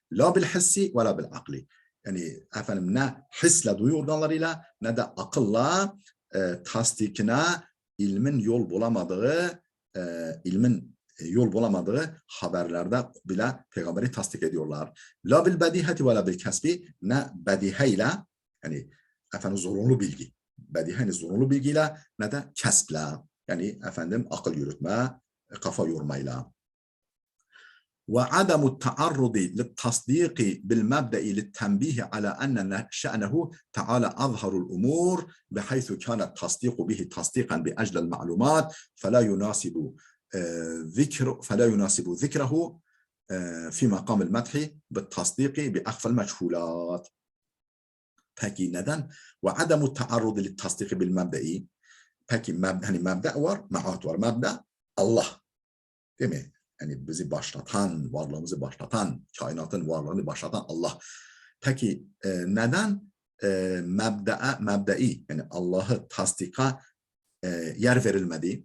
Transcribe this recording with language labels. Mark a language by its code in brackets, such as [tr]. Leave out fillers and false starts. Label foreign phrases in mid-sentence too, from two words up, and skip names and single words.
[ar] لا بالحس ولا بالعقل. [tr] Yani efendim ne hisle, duyu organlarıyla ne de akılla tasdikine ilmin yol bulamadığı haberlerde bile peygamberi tasdik ediyorlar. [ar] لا بالبداهة ولا بالكسب, [tr] ne bediheyle, yani efendim zorunlu bilgi, bediheyle zorunlu bilgiyle, ne de kesple, yani efendim akıl yürütme, kafa yormayla. [ar] وعدم التعرض للتصديق بالمبدأ للتنبيه على أن شأنه تعالى أظهر الأمور بحيث كان التصديق به تصديقا بأجل المعلومات فلا يناسب ذكره في مقام المدح بالتصديق بأخفى المجهولات. [tr] Peki neden? [ar] وعدم التعرض للتصديق بالمبدأ. [tr] Peki hani mebda var, maat var. Mebda Allah. Değil mi? Yani bizi başlatan, varlığımızı başlatan, kainatın varlığını başlatan Allah. Peki neden mebda'i, yani Allah'ı tasdika yer verilmedi?